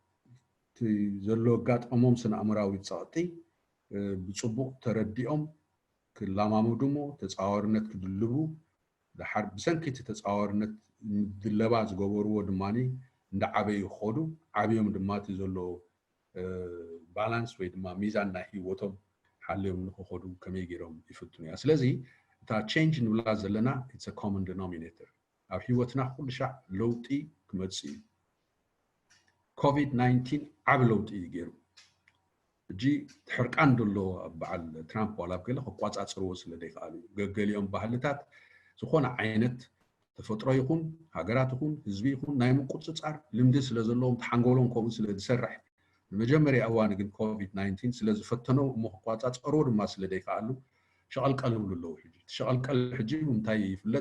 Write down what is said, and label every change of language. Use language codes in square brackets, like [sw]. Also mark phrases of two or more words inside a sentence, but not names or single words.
[ti] ዘሎ ኣጋጠሞም ስነ ኣእምራዊ ፀቕጢ ብፅቡቕ ተረዲኦም ክላማመዱ እሞ ተፃዋርነት ክድልቡ ድሓር ብሰንኪ እቲ ተፃዋርነት ምድለባ ዝገበርዎ ድማኒ እንዳዓበዩ ክኸዱ ዓብዮም ድማ እቲ ዘሎ ባላንስ ወይ ድማ ሚዛን ናይ ሂወቶም ሓልዮም ንክኸዱ ከመይ ገይሮም ይፍትኑ እያ ስለዚ እታ ቼንጅ ንብላ ዘለና [en] it's a common denominator [ti] ኣብ ሂወትና ኩሉ ሻዕ ለውጢ ክመጽእ እዩ ኮቪድ-19 ዓብ ለውጢ እዩ ገይሩ ሕጂ ትሕርቃን ደሎ ኣብ በዓል ትራምፕ ዋላ ብገለ ክቋፃፅርዎ ስለ ደይከኣሉ ገገሊኦም ባህልታት ዝኾነ ዓይነት ተፈጥሮ ይኹን ሃገራት ይኹን ህዝቢ ይኹን ናይ ምቁፅፃር ልምዲ ስለ ዘለዎም ተሓንገሎም ከምኡ ስለ ዝሰርሕ ንመጀመርያ እዋን ግን ኮቪድ-19 ስለ ዝፈተነው እሞ ክቋፃፀርዎ ድማ ስለ ደይከኣሉ ሸቐልቀል ይብሉ ኣለዉ ሕጂ ሸቐልቀል ሕጂ እንታይ ይፍለጥ